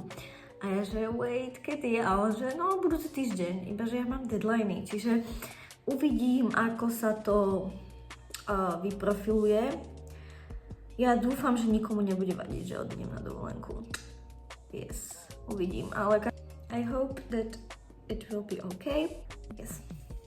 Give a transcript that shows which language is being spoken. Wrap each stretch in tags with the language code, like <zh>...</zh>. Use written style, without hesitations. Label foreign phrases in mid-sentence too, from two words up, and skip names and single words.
<sk>A ja, že wait, kedy? A on, že no, budúci týždeň, iba že ja mám deadliny, čiže uvidím, ako sa to vyprofiluje. Ja dúfam, že nikomu nebude vadiť, že odídem na dovolenku.</sk> <en>Yes,</en> <sk>uvidím, ale</sk> <en>I hope that it will be okay. Yes.</en>